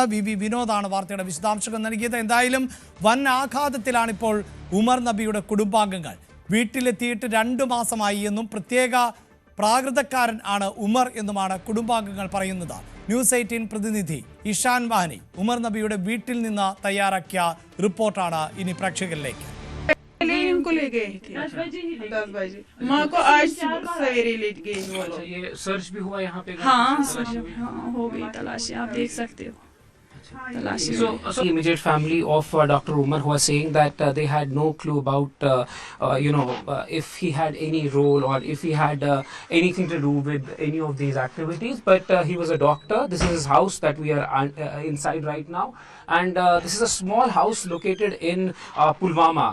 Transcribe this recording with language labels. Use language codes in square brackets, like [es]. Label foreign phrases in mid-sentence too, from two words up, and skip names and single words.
[ml] വി വിനോദാണ് വാർത്തയുടെ വിശദാംശങ്ങൾ നൽകിയത്. എന്തായാലും വൻ ആഘാതത്തിലാണിപ്പോൾ ഉമർ നബിയുടെ കുടുംബാംഗങ്ങൾ. വീട്ടിലെത്തിയിട്ട് 2 മാസമായി എന്നും പ്രത്യേക പ്രാകൃതക്കാരൻ ആണ് ഉമർ എന്നുമാണ് കുടുംബാംഗങ്ങൾ പറയുന്നത്. ന്യൂസ് 18 പ്രതിനിധി ഇഷാൻ വാഹനി ഉമർ നബിയുടെ വീട്ടിൽ നിന്ന് തയ്യാറാക്കിയ റിപ്പോർട്ടാണ് ഇനി പ്രേക്ഷകരിലേക്ക്. [hi] इनको ले गए थे 10 बजे माँ को आज सवेरे लेट गए। ये सर्च भी हुआ यहाँ पे? हाँ, हो गई तलाशी, आप देख सकते हो। [en] So the immediate family of Dr. Umar who was saying that they had no clue about, if he had any role or if he had anything to do with any of these activities. But he was a doctor. This is his house that we are inside right now. And this is a small house located in Pulwama.